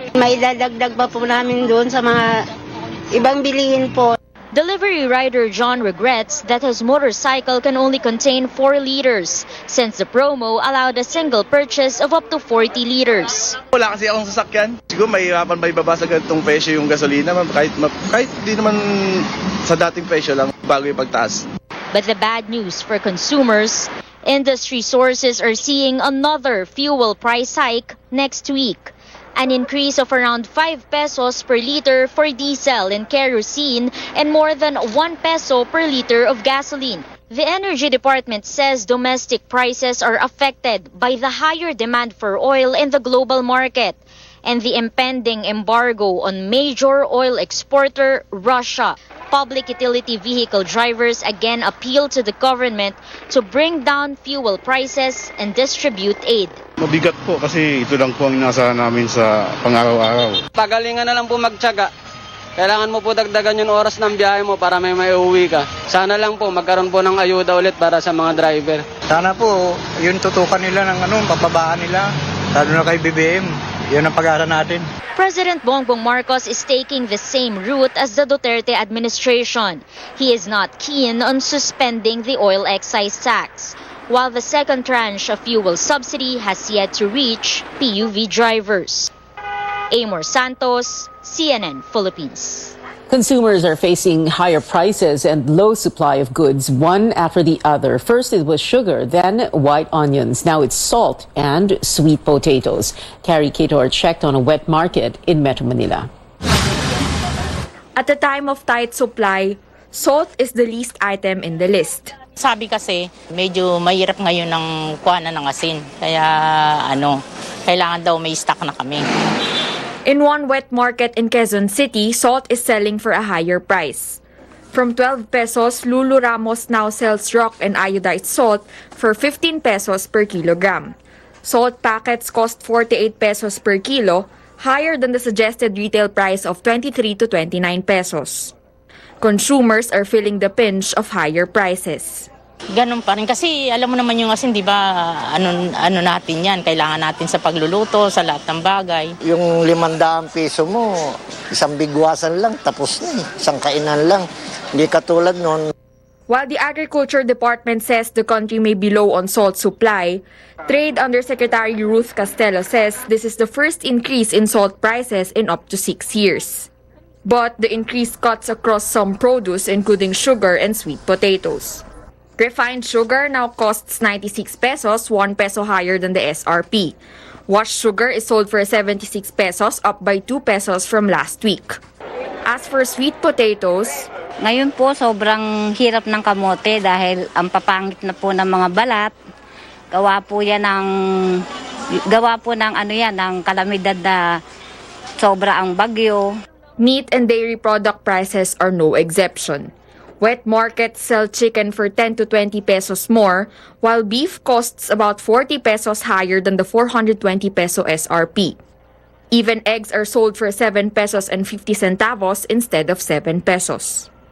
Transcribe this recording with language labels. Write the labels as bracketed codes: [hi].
[tl] May dadagdag pa po namin doon sa mga ibang bilihin po. [en] Delivery rider John regrets that his motorcycle can only contain 4 liters since the promo allowed a single purchase of up to 40 liters. [tl] Wala kasi akong sasakyan. Siguro mahirapan ba ibaba sa ganitong presyo yung gasolina, kahit di naman sa dating presyo lang bago ipagtaas. [en] But the bad news for consumers, industry sources are seeing another fuel price hike next week. An increase of around 5 pesos per liter for diesel and kerosene and more than 1 peso per liter of gasoline. The Energy Department says domestic prices are affected by the higher demand for oil in the global market and the impending embargo on major oil exporter Russia. Public utility vehicle drivers again appeal to the government to bring down fuel prices and distribute aid. [tl] Mabigat po kasi ito lang po ang inaasahan namin sa pang-araw-araw. Pagalingan na lang po magtiyaga. Kailangan mo po dagdagan yung oras ng biyahe mo para may maiuwi ka. Sana lang po magkaroon po ng ayuda ulit para sa mga driver. Sana po yun tutukan nila ng bababaan nila, lalo na kay BBM. Yun ang pag-aaral natin. [en] President Bongbong Marcos is taking the same route as the Duterte administration. He is not keen on suspending the oil excise tax, while the second tranche of fuel subsidy has yet to reach PUV drivers. Amor Santos, CNN Philippines. Consumers are facing higher prices and low supply of goods, one after the other. First it was sugar, then white onions. Now it's salt and sweet potatoes. Carrie Cator checked on a wet market in Metro Manila. At a time of tight supply, salt is the least item in the list. [tl] Sabi kasi, medyo mahirap ngayon ng kuhanan ng asin. Kaya kailangan daw may stock na kami. [en] In one wet market in Quezon City, salt is selling for a higher price. From 12 pesos, Lulu Ramos now sells rock and iodized salt for 15 pesos per kilogram. Salt packets cost 48 pesos per kilo, higher than the suggested retail price of 23 to 29 pesos. Consumers are feeling the pinch of higher prices. [tl] Ganun pa rin kasi alam mo naman yung asin, di ba, ano natin yan, kailangan natin sa pagluluto, sa lahat ng bagay. Yung 500 peso mo, isang bigwasan lang, tapos na isang kainan lang. Hindi katulad nun. [en] While the Agriculture Department says the country may be low on salt supply, Trade Undersecretary Ruth Castelo says this is the first increase in salt prices in up to 6 years. But the increase cuts across some produce including sugar and sweet potatoes. Refined sugar now costs 96 pesos, 1 peso higher than the SRP. Washed sugar is sold for 76 pesos, up by 2 pesos from last week. As for sweet potatoes, [tl] Ngayon po sobrang hirap ng kamote dahil ang papangit na po ng mga balat. Gawa po yan ng Gawa po ng ng kalamidad na sobra ang bagyo. [en] Meat and dairy product prices are no exception. Wet markets sell chicken for 10 to 20 pesos more, while beef costs about 40 pesos higher than the 420 peso SRP. Even eggs are sold for 7 pesos and 50 centavos instead of 7 pesos.